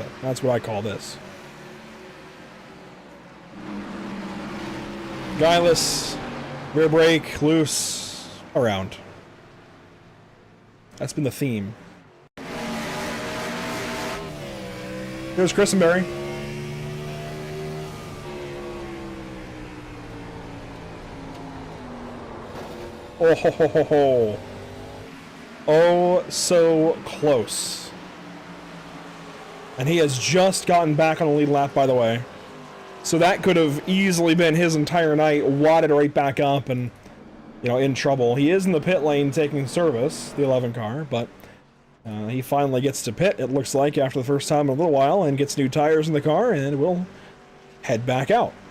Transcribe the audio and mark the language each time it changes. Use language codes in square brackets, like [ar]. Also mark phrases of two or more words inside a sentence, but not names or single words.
[en] That's what I call this. Guileless, rear brake, loose, around. That's been the theme. Here's Christenberry. Oh ho ho ho ho. Oh, so close. And he has just gotten back on the lead lap, by the way. So that could have easily been his entire night, wadded right back up and, you know, in trouble. He is in the pit lane taking service, the 11 car, but He finally gets to pit, it looks like, after the first time in a little while, and gets new tires in the car, and will head back out.